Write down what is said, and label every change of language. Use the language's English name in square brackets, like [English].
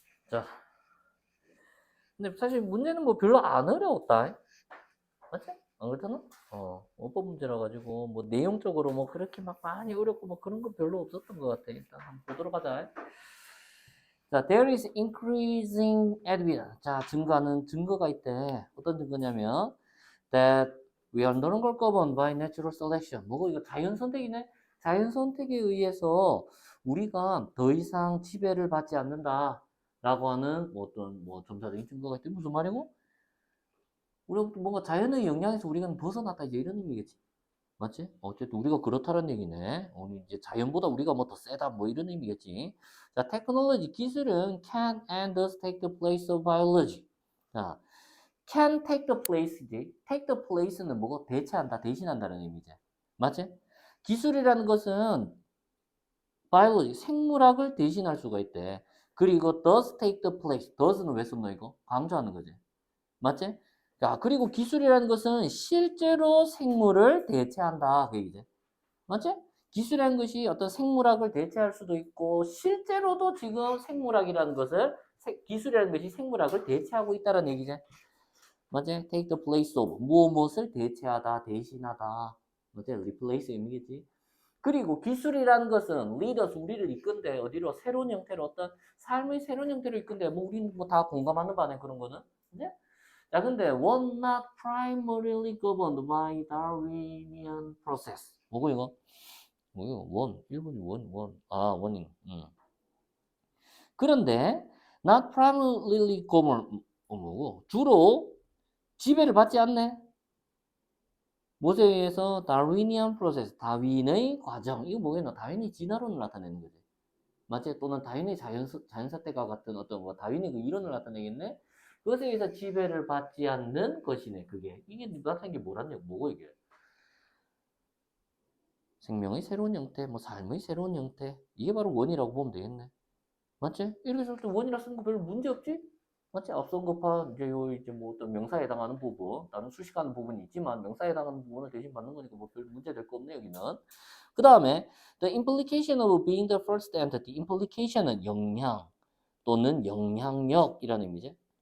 [Korean] 자, 근데 사실 문제는 뭐 별로 안 어려웠다. 맞지? 안 그렇잖아? 5번 문제라 가지고 뭐 내용적으로 뭐 그렇게 막 많이 어렵고 뭐 그런 거 별로 없었던 것 같아. 일단 한번 보도록 하자. [English] 자, there is increasing evidence. [Korean] 자, 증거가 있대. 어떤 증거냐면 [English] that we are no longer governed by natural selection. [Korean] 뭐고 이거 자연 선택이네. 자연 선택에 의해서 우리가 더 이상 지배를 받지 않는다라고 하는 뭐 어떤 뭐 점사적인 증거가 있대. 무슨 말이고? 우리가 뭔가 자연의 영향에서 우리가 벗어났다 이제 이런 의미겠지. 맞지? 어쨌든 우리가 그렇다는 얘기네. 이제 자연보다 우리가 뭐 더 세다 뭐 이런 의미겠지. 자, 테크놀로지 기술은 [English] can and does take the place of biology. 자, can take the place지. [Korean] take the place는 뭐고 대체한다, 대신한다는 의미지. 맞지? 기술이라는 것은 biology, 생물학을 대신할 수가 있대. [English] 그리고 does take the place. [Korean] does는 왜 썼노 이거? 강조하는 거지. 맞지? 자, 그리고 기술이라는 것은 실제로 생물을 대체한다. 그 얘기지. 맞지? 기술이라는 것이 어떤 생물학을 대체할 수도 있고, 실제로도 지금 생물학이라는 것을, 기술이라는 것이 생물학을 대체하고 있다는 얘기지. 맞지? [English] take the place of. [Korean] 무엇을 대체하다, 대신하다. 맞지? replace 의미겠지. 그리고 기술이라는 것은 lead us, 우리를 이끈대. 어디로? 새로운 형태로 어떤 삶의 새로운 형태로 이끈대. 뭐 우리는 뭐 다 공감하는 바네, 그런 거는. 그지? 자, 근데 [English] was not primarily governed by Darwinian process. [Korean] 뭐고 이거? 뭐요? 원. 1번이 원. 아, 원인. 그런데 not primarily governed 뭐고? 주로 지배를 받지 않네. 무엇에 의해서 다윈이안 프로세스, 다윈의 과정. 이거 뭐겠노? 다윈이 진화론을 나타내는 거지. 맞지? 또는 다윈의 자연사태과 같은 어떤 뭐 다윈의 그 이론을 나타내겠네. 그것에 의해서 지배를 받지 않는 것이네. 그게 이게 나타낸 게 뭐라냐? 뭐고 이게? 생명의 새로운 형태, 뭐 삶의 새로운 형태. 이게 바로 원이라고 보면 되겠네. 맞지? 이렇게 쓸 때 원이라 쓰는 거 별로 문제 없지? 맞지? 앞선 것파 이제 뭐 어떤 명사에 해당하는 부분, 다른 수식하는 부분이 있지만 명사에 해당하는 부분을 대신 받는 거니까 뭐 별 문제 될 거 없네 여기는. 그 다음에 [English] the implication of being the first entity. [Korean] implication은 영향 또는 영향력이라는 의미지.